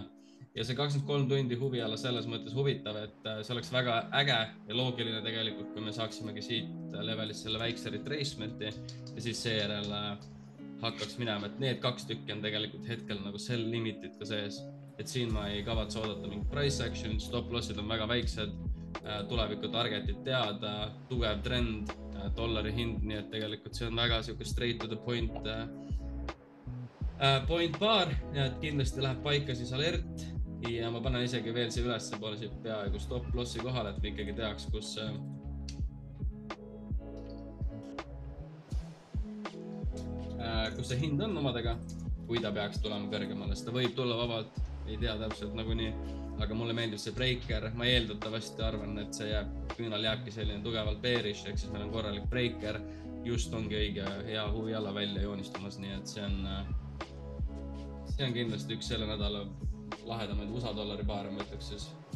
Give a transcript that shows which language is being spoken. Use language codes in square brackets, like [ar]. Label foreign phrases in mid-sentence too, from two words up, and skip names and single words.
[et] Ja see 23 tundi huviala selles mõttes huvitav, et see oleks väga äge ja loogiline tegelikult, kui me saaksimegi siit levelist selle väikse retracement'i ja siis seejärel hakkaks minema, et need 2 tükki on tegelikult hetkel nagu sell limitid ka sees, et siin ma ei kavatse oodata mingit [en] price action, stop lossid [et] on väga väiksed, tuleviku targetid teada, tugev trend, dollari hind, nii et tegelikult see on väga siuke [en] straight to the point [et] paar, ja et kindlasti läheb paika siis alert ja ma panen isegi veel siia ülesse poole siit peaaegu [en] stop lossi [et] kohale, et me ikkagi teaks, kus see hind on omadega, kui ta peaks tulema kõrgemale, sest ta võib tulla vabalt, ei tea täpselt nagunii, aga mulle meeldib see breaker, ma eeldatavasti arvan, et see küünal jääbki selline tugevalt bearish, ehk siis meil on korralik breaker, just ongi õige hea huviala välja joonistumas, nii et see on kindlasti üks selle nädala lahedamaid USA dollari paare, ma ütleks siis.